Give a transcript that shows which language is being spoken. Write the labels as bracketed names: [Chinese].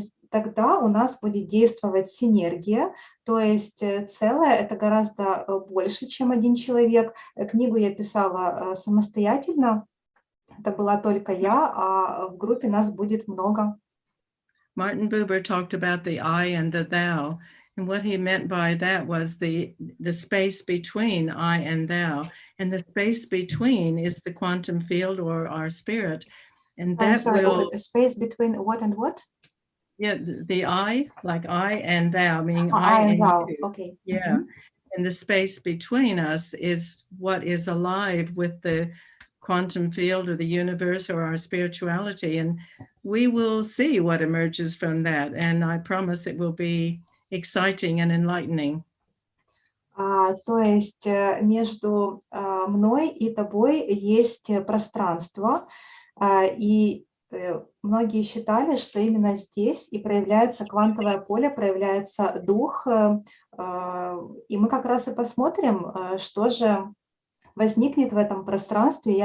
[Russian] Тогда у нас будет действовать синергия, то есть целое — это гораздо больше, чем один человек. Книгу я писала самостоятельно, это была только я, а в группе нас будет много. [English] Martin Buber talked about the I and the thou, and what he meant by that was the space between I and thou, and the space between is the quantum field or our spirit, and that will a space between what and what? Yeah, the I, like I and thou, meaning I and thou. you. Okay. Yeah, and the space between us is what is alive with the quantum field or the universe or our spirituality, and we will see what emerges from that, and I promise it will be exciting and enlightening. [Russian] То есть между мной и тобой есть пространство, и многие считали, что именно здесь и проявляется квантовое поле, проявляется дух, и мы как раз и посмотрим, что же возникнет в этом пространстве.